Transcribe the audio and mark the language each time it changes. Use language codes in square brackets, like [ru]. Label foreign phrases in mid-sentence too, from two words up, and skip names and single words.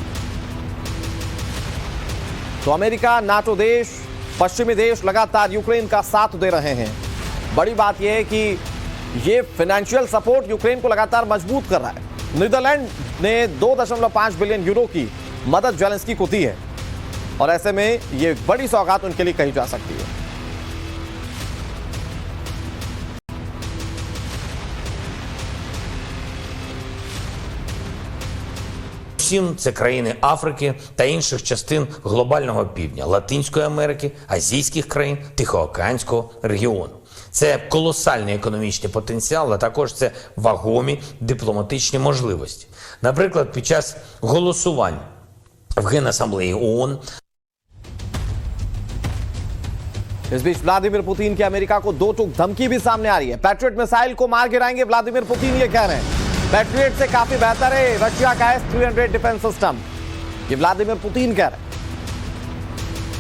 [hi] तो अमेरिका, नाटो देश, पश्चिमी देश लगातार यूक्रेन का साथ दे रहे हैं। बड़ी बात यह है कि ये [en] financial support [hi] यूक्रेन को लगातार मजबूत कर रहा है। नीदरलैंड ने 2.5 [en] billion euro [hi] की मदद जेलेंस्की को दी है, और ऐसे में ये बड़ी सौगात उनके लिए कही जा सकती है। [uk] Всім це країни Африки та інших частин глобального півдня, Латинської Америки, азійських країн, Тихоокеанського регіону. Це колосальний економічний потенціал, а також це вагомі дипломатичні можливості. Наприклад, під час голосувань в Генасамблеї ООН. [hi] इस बीच व्लादिमीर पुतिन की अमेरिका को दो टूक धमकी भी सामने आ रही है। पैट्रियट मिसाइल को मार गिराएंगे व्लादिमीर पुतिन, ये कह रहे हैं। पैट्रियट से काफी बेहतर है रशिया का S-300 [en] defense system, [hi] ये व्लादिमीर पुतिन कह रहे हैं।